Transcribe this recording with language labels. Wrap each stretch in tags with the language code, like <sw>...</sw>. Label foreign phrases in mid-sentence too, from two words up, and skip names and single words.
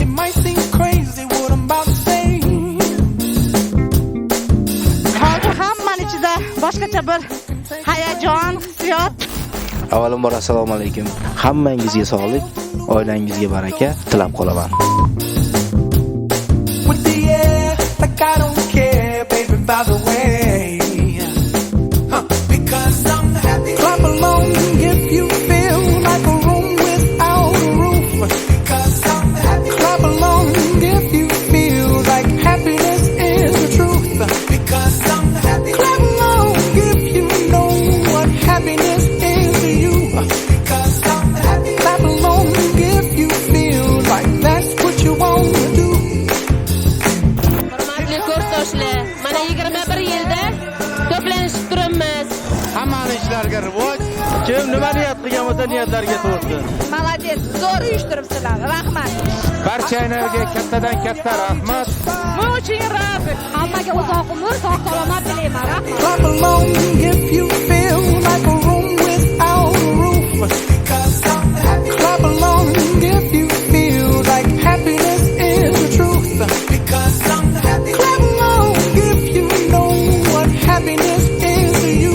<en>might seem crazy what I'm about to say.</en> <uz>Hozir hammaning ichida boshqacha bir hayajon, hissiyot. Avvalambor assalomu alaykum. Hammangizga sog'lik, oilangizga baraka tilab qolaman.</uz> <en>With the air, like I don't care, baby, by the way. Because I'm happy. Clap along if you feel like a room without a roof. Because I'm happy. Clap along if you feel like happiness is the truth. Because I'm happy. Clap along if you know what happiness is to you. Because I'm happy. Clap along if you feel like that's what you want to do.</en> <uz>Hurmatli kursdoshlar, mana 21 yilda to'planishib turibmiz. Hammani ishlarga rivoj. Kim nima niyat qilgan bo'lsa niyatlarga to'g'ri. Молодец, zo'r uyushtiribsizlar. Rahmat. Barchalarga kattadan katta rahmat.</uz> <ru>Очень рад.</ru> <uz>Hammaga uzoq umr, sog' salomat tilayman. Rahmat.</uz> <en>Clap along if you feel like a room without a roof. Because I'm happy. Clap along if you feel like happiness is the truth. Because I'm happy. Clap along if you know what happiness is to you.</en>